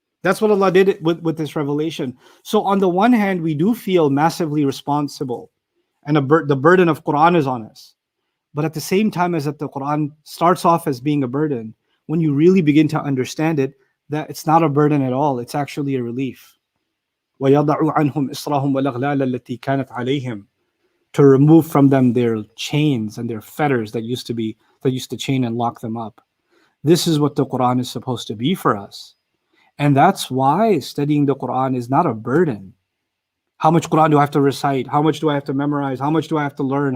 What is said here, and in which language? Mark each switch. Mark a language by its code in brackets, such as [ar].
[en] That's what Allah did with this revelation. So on the one hand, we do feel massively responsible, and the burden of Quran is on us. But at the same time as that the Quran starts off as being a burden, when you really begin to understand it, that it's not a burden at all. It's actually a relief. [ar] وَيَضَعُ عَنْهُمْ إِصْرَهُمْ وَالْأَغْلَالَ الَّتِي كَانَتْ عَلَيْهِمْ. [en] to remove from them their chains and their fetters that used to chain and lock them up. This is what the Quran is supposed to be for us. And that's why studying the Quran is not a burden. How much Quran do I have to recite? How much do I have to memorize? How much do I have to learn?